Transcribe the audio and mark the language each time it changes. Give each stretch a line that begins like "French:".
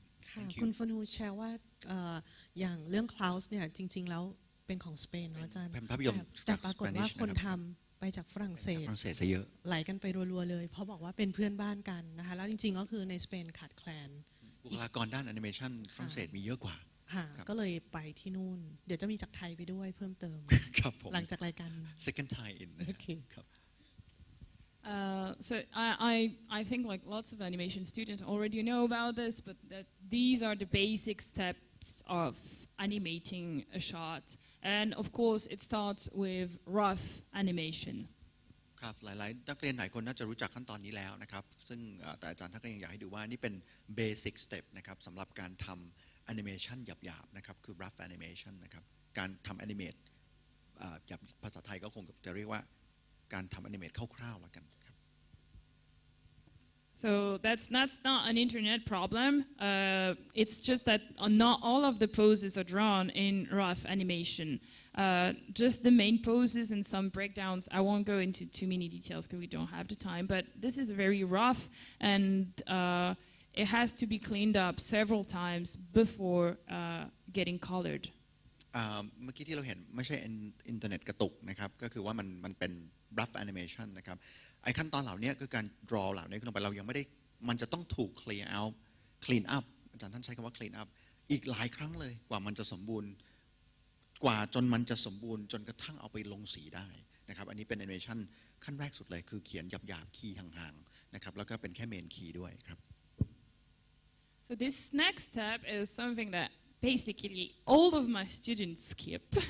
Thai: ค่ะคุณฟนูแชร์ว่าอย่างเรื่อง Klaus เนี่ยจริงๆแล้วเป็นของสเปนอาจารย์แต่ปรากฏว่าคนทำไปจากฝรั่งเศส ซะเยอะ ไหลกันไปรัวๆเลยเพราะบอกว่าเป็นเพื่อนบ้านกันนะคะแล้วจริงๆก็คือในสเปนขาดแคลน บุคลากรด้านแอนิเมชันฝรั่งเศสมีเยอะกว่า ก็เลยไปที่นู่นเดี๋ยวจะมีจากไทยไปด้วยเพิ่มเติมหลังจากรายการ
English: Second Thai in ครับ So I think like lots of animation students already know about this, but that these are the basic steps of animating a shot, and of course it starts with rough animation.
Thai: ครับหลายๆนักเรียนหลายคนน่าจะรู้จักขั้นตอนนี้แล้วนะครับซึ่งแต่อาจารย์ท่านก็ยังอยากให้ดูว่านี่เป็น basic step นะครับสำหรับการทำ animation หยาบๆนะครับคือ rough animation นะครับการทำ animate ภาษาไทยก็คงจะเรียกว่าการทำ animate คร่าวๆแล้วกันครับ
English: So that's not an internet problem. It's just that not all of the poses are drawn in rough animation. Just the main poses and some breakdowns. I won't go into too many details because we don't have the time. But this is very rough, and it has to be cleaned up several times before getting colored.
Thai: เมื่อกี้ที่เราเห็นไม่ใช่อินเทอร์เน็ตกระตุกนะครับก็คือว่ามันเป็น rough animation นะครับไอ้ขั้นตอนเหล่านี้คือการ draw เหล่านี้ขึ้นลงไปเรายังไม่ได้มันจะต้องถูก clean up อาจารย์ท่านใช้คำว่า clean up อีกหลายครั้งเลยกว่ามันจะสมบูรณ์กว่าจนมันจะสมบูรณ์จนกระทั่งเอาไปลงสีได้นะครับอันนี้เป็น animation ขั้นแรกสุดเลยคือเขียนหยาบๆคีย์ห่างๆนะครับแล้วก็เป็นแค่ main key ด้วยครับ
English: So this next step is something that basically all of my students skip.